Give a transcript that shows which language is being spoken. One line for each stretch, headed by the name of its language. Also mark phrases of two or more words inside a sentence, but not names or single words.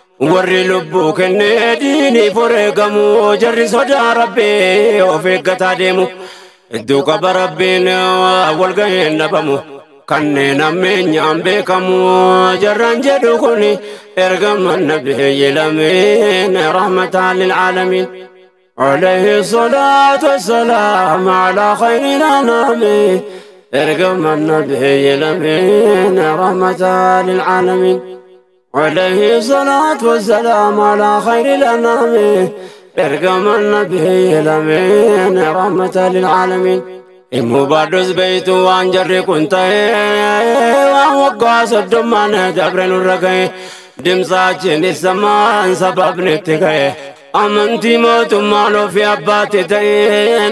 Oromo: Warri lubbuu kennee diiniif wareegamu. Jarri sodaa Rabbii of eeggataa deemu. Iddoo qaba Rabbiin wal ga'een dhabamu. Kanneen ammeenyaan beekamu. Jarraan jedhu kuni ergaman nabiyyi lameen
Arabic: رحمة للعالمين. عليه الصلاة والسلام على خير الأنام.
Oromo: Ergaman nabiyyi lameen
Arabic: رحمة للعالمين. عليه الصلاة والسلام على خير الأنام.
Oromo: Ergaman nabiyyi lameen
Arabic: رحمة للعالمين.
Oromo: Himuu baadhus beeytu waan jarri kun ta'e. Waan waggaa soddommaan dabre nurra ga'e. Dimsaachiin isamaan sababni itti ga'e. Amantii mootummaan ofii abbaatti ta'e.